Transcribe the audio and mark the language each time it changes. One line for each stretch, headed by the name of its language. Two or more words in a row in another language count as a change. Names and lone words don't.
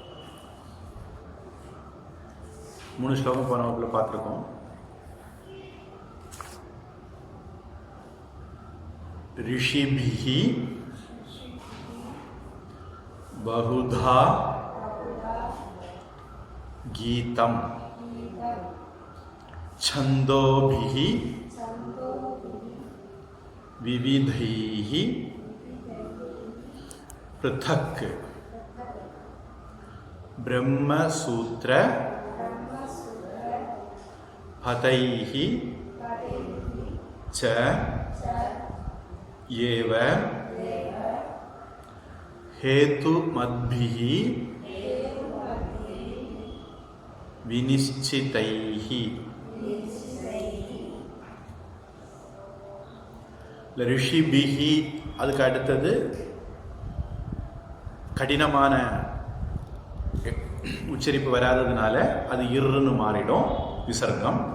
Tamil: 3 ஸ்லோகம் போன வகுப்பில் பார்த்துருக்கோம்.
Sanskrit: ऋषिभिः बहुधा गीतम् छंदोभिः विविधैः पृथक् ब्रह्मसूत्र पदैः च एव हेतुमद्भिः विनिश्चितैः.
Tamil: ரிஷிபிஹி அதுக்கு அடுத்தது கடினமான உச்சரிப்பு வராததுனால அது இர்ன்னு மாறிடும், விசர்க்கம்.